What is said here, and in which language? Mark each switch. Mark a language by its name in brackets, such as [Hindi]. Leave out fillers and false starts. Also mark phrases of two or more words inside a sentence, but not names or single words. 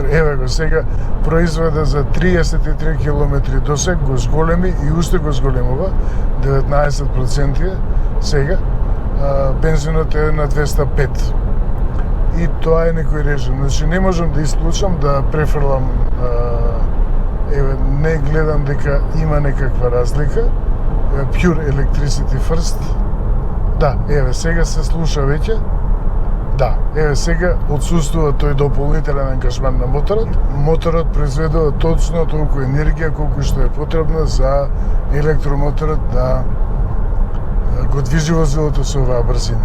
[Macedonian] Еве го сега произведа за 33 километри досег, го зголеми и уште го зголемува, 19% сега, бензинот е на 205. И тоа е некој режим. Значи не можам да исклучам да префрлам, еве, не гледам дека има некаква разлика. [English] Pure electricity first. [Macedonian] Да, еве, сега се слуша веќе. Да, еве сега отсуствува тој дополнителен ангажман на моторот. Моторот произведува точно толку енергија колку што е потребна за електромоторот да го движи возилото со оваа брзина.